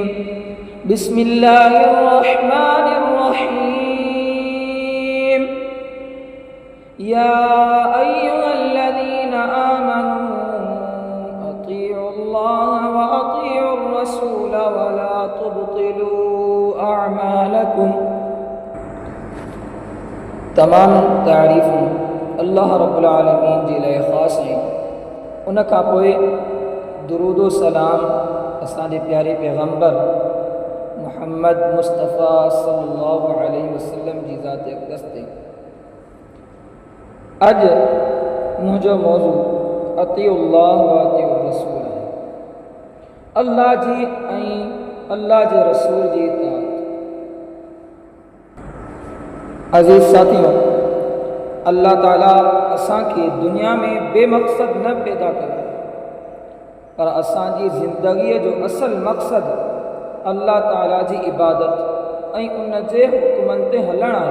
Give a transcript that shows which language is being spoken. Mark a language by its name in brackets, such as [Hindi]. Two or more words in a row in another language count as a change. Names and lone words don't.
[Arabic] بسم الله الرحمن الرحيم. يا أيها الذين آمنوا أطيعوا الله وأطيعوا الرسول ولا تبطلوا أعمالكم. [Sindhi] तमाम तारीफ़ूं अल्लाह [Arabic] رب العالمين [Sindhi] जे लाइ ख़ासि आहिनि। उन खां पोइ दुरूद व सलाम असांजे प्यारे पैगंबर मुहम्मद मुस्तफ़ा [Arabic] صلى الله عليه وسلم [Sindhi] जी ज़ात अक़दस ते। अॼु मुंहिंजो मौज़ू [Arabic] أطيعوا الله وأطيعوا الرسول [Sindhi] आहे। अल्लाह जी ऐं अल्लाह जे रसूल जी इताअत। अज़ीज़ साथियों, अल्लाह ताला असांखे दुनिया में बेमक़सद न पैदा कयो, पर असांजी ज़िंदगीअ जो असल मक़सदु अल्लाह ताला जी इबादत ऐं उन जे हुक्मनि ते हलणु आहे।